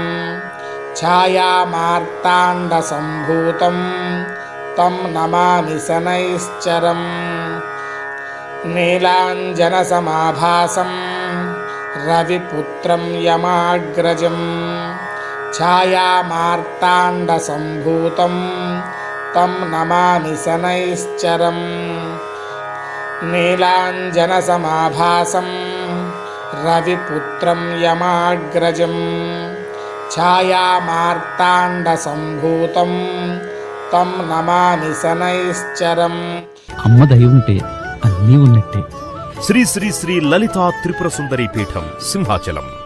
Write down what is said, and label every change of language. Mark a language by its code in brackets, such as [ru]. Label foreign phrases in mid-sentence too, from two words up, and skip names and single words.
[sa] छायामार्ताण्डसम्भूतं तं नमामि शनैश्चरम् नीलाञ्जनसमाभासं रविपुत्रं यमाग्रजं छायामार्ताण्डसम्भूतं तं नमामि शनैश्चरम् नीलाञ्जनसमाभासं రవిపుత్రం యమాగ్రజం ఛాయామార్తాండసంభూతం తం నమామి శనైశ్చరం. [te] అమ్మ దయ ఉంటే అన్నీ ఉన్నట్టే. శ్రీ శ్రీ శ్రీ లలితా త్రిపుర సుందరి పీఠం సింహాచలం.